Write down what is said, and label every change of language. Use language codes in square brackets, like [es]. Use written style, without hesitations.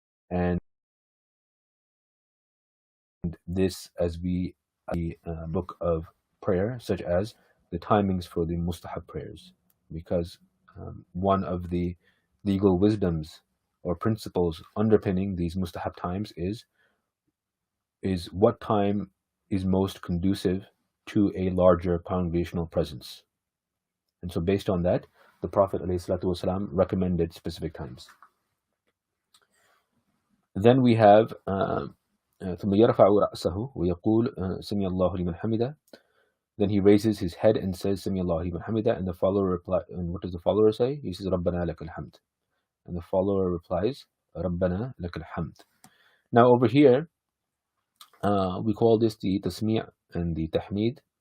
[en] And this, as we the book of prayer, such as the timings for the mustahab prayers, because one of the legal wisdoms or principles underpinning these mustahab times is what time is most conducive to a larger congregational presence. And so based on that, the Prophet ﷺ recommended specific times. Then we have [ar] ثم يرفع رأسه ويقول سمع الله لمن حمده. [en] Then he raises his head and says [ar] سمع الله لمن حمده, [en] and the follower replies, and what does the follower say? He says [ar] ربنا لك الحمد, [en] and the follower replies ربنا لك الحمد. Now over here we call this the tasmi' and the tahmid.